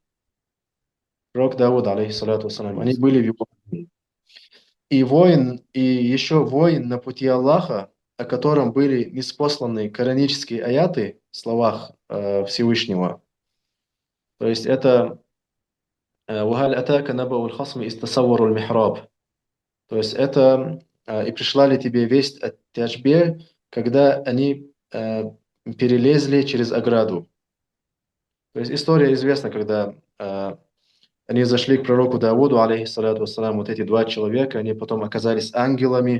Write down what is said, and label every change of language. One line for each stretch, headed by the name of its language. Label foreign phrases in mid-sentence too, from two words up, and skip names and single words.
Russian: Пророк Давуд,
Arabic: عليه الصلاة والسلام.
Russian: Они были в его армии. И еще воин на пути Аллаха, о котором были ниспосланы коранические аяты в словах Всевышнего. То есть это
Arabic: وهل أتاك نبأ الخصم إذ تسوروا المحراب.
Russian: То есть это и пришла ли тебе весть о тяжбе, когда они перелезли через ограду. То есть история известна, когда они зашли к пророку Давуду,
Arabic: عليه الصلاة والسلام,
Russian: вот эти два человека, они потом оказались ангелами.